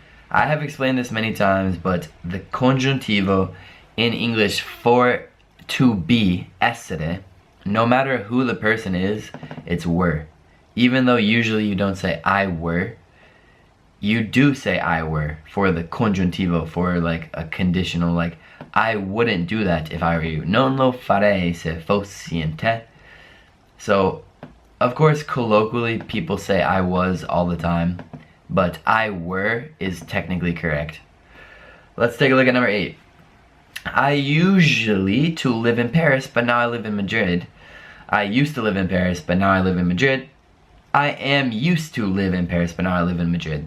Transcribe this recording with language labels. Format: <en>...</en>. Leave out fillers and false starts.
<en>I have explained this many times, but the congiuntivo in English for to be, essere, no matter who the person is, it's were. Even though usually you don't say I were, you do say I were for the congiuntivo, for like a conditional, like I wouldn't do that if I were you.</en> <it>Non lo farei se fossi in te.</it> <en>So, of course, colloquially, people say I was all the time, but I were is technically correct. Let's take a look at number 8. I usually to live in Paris, but now I live in Madrid. I used to live in Paris, but now I live in Madrid. I am used to live in Paris, but now I live in Madrid.</en>